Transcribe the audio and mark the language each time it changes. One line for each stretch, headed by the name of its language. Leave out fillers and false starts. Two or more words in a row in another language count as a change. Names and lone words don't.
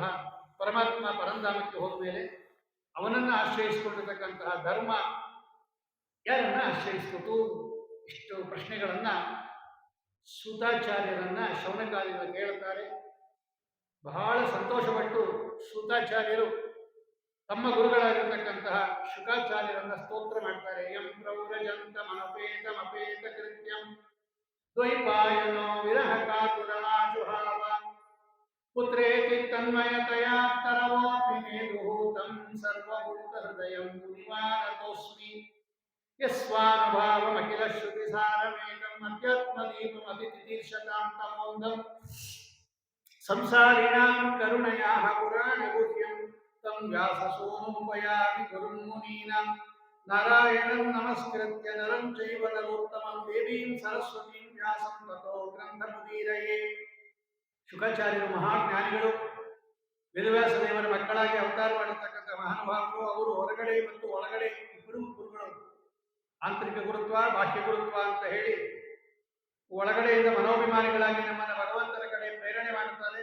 Kannada: ಪರಮಾತ್ಮ ಪರಂಧಾಮಕ್ಕೆ ಹೋದ ಮೇಲೆ ಅವನನ್ನು ಆಶ್ರಯಿಸಿಕೊಂಡಿರ್ತಕ್ಕಂತಹ ಧರ್ಮ ಯಾರನ್ನ ಆಶ್ರಯಿಸ್ಕೊತು? ಇಷ್ಟು ಪ್ರಶ್ನೆಗಳನ್ನು ಸೂತಾಚಾರ್ಯರನ್ನ ಶೌನಕಾದಿಗಳು ಕೇಳುತ್ತಾರೆ. ಬಹಳ ಸಂತೋಷಪಟ್ಟು ಸೂತಾಚಾರ್ಯರು ತಮ್ಮ ಗುರುಗಳಾಗಿರ್ತಕ್ಕಂತಹ ಶುಕಾಚಾರ್ಯರನ್ನ ಸ್ತೋತ್ರ ಮಾಡ್ತಾರೆ.
Sanskrit: ಯಂ ಪ್ರೌರಜಂತ ಮನಪೇತ ಕೃತ್ಯಂ ದ್ವೈಪಾಯನೋ ವಿರಹ ಕಾತುರನಾಶುಹಾವ ಪುತ್ರೇತಿ ತನ್ಮಯತಯಾ ತರವೋಪಿನೇದುಹೂತಂ ಸರ್ವಭೂತ ಹೃದಯಂ ಮುನಿವಾನತೋಸ್ಮಿ ಯಸ್ವಾನುಭಾವಮಖಿಲ ಶ್ರುತಿ ಸಾರಮೇಕಂ ಅಧ್ಯಾತ್ಮದೀಪಮತಿತೀರ್ಷತಾಂ ತಮೋಂದಂ ಸಂಸಾರಿಣಾಂ ಕರುಣಯಾಃ ಪುರಾಣಗುಹ್ಯಂ ತಂ ವ್ಯಾಸಸೋನುಪಯಾಮಿ ಗುರುಂ ಮುನೀನಾಂ ನಾರಾಯಣಂ ನಮಸ್ಕೃತ್ಯ ನರಂ ಚೈವ ನರೋತ್ತಮಂ ದೇವೀಂ ಸರಸ್ವತೀಂ ವ್ಯಾಸಂ ತತೋ ಗ್ರಂಥಮುದೀರಯೇ.
Kannada: ಶುಕಾಚಾರ್ಯರು ಮಹಾಜ್ಞಾನಿಗಳು, ವೇದವ್ಯಾಸ ದೇವರ ಮಕ್ಕಳಾಗಿ ಅವತಾರ ಮಾಡಿರ್ತಕ್ಕಂಥ ಮಹಾನುಭಾವರು. ಅವರು ಹೊರಗಡೆ ಮತ್ತು ಒಳಗಡೆ ಇಬ್ಬರೂ ಗುರುಗಳು. ಆಂತರಿಕ ಗುರುತ್ವ, ಬಾಹ್ಯ ಗುರುತ್ವ ಅಂತ ಹೇಳಿ ಒಳಗಡೆಯಿಂದ ಮನೋಭಿಮಾನಿಗಳಾಗಿ ನಮ್ಮನ್ನು ಭಗವಂತನ ಕಡೆ ಪ್ರೇರಣೆ ಮಾಡುತ್ತಾರೆ.